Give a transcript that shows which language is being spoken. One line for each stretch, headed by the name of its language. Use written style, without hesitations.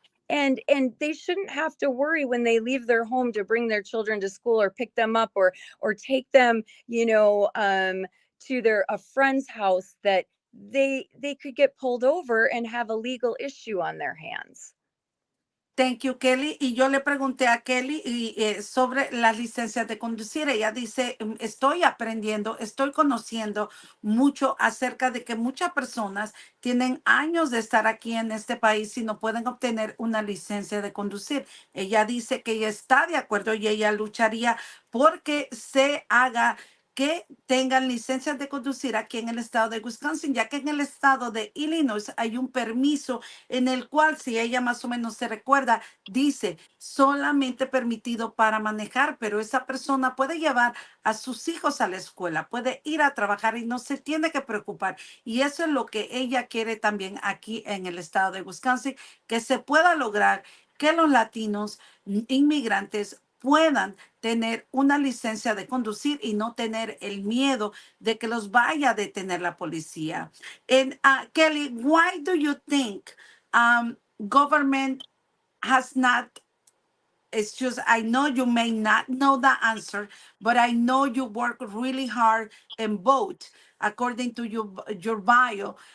English: And they shouldn't have to worry when they leave their home to bring their children to school, or pick them up, or take them, to a friend's house, that they could get pulled over and have a legal issue on their hands. Thank you, Kelly.
Spanish: Y yo le pregunté a Kelly sobre las licencias de conducir. Ella dice, estoy aprendiendo, estoy conociendo mucho acerca de que muchas personas tienen años de estar aquí en este país y no pueden obtener una licencia de conducir. Ella dice que ella está de acuerdo y ella lucharía porque se haga que tengan licencias de conducir aquí en el estado de Wisconsin, ya que en el estado de Illinois hay un permiso en el cual, si ella más o menos se recuerda, dice solamente permitido para manejar, pero esa persona puede llevar a sus hijos a la escuela, puede ir a trabajar y no se tiene que preocupar. Y eso es lo que ella quiere también aquí en el estado de Wisconsin, que se pueda lograr que los latinos inmigrantes puedan tener una licencia de conducir y no tener el miedo de que los vaya a detener la policía.
English: And Kelly, why do you think government has not, it's just, I know you may not know the answer, but I know you work really hard in both, according to your bio.